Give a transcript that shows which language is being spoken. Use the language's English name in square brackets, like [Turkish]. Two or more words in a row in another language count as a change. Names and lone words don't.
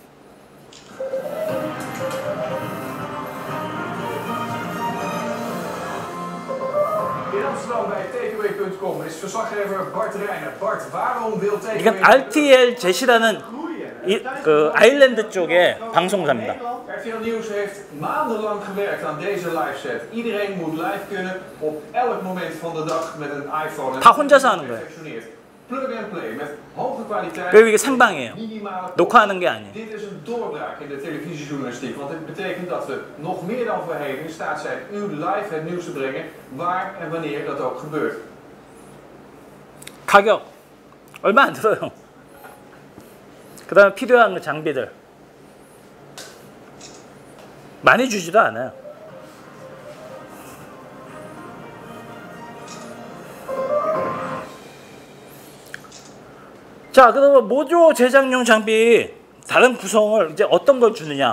[Korean] 이건 RTL 제시라는 그 아일랜드 쪽의 방송사입니다. [Dutch] RTL Nieuws heeft maandenlang gewerkt aan deze live set. Iedereen moet live kunnen op elk moment van de dag met een iPhone. [Korean] 다 혼자서 하는 거예요. [English] Plug and play [Dutch] met hoge kwaliteit. [Korean] 그리고 이게 생방이에요. 녹화하는 게 아니에요. [Dutch] Dit is een doorbraak in de televisiejournalistiek, want het betekent dat we nog meer dan voorheen in staat zijn u live het nieuws te brengen, waar en wanneer dat ook gebeurt. [Korean] 가격 얼마 안 들어요. 그 다음에 필요한 장비들 많이 주지도 않아요. 자, 그러면 모조 제작용 장비 다른 구성을 이제 어떤 걸 주느냐.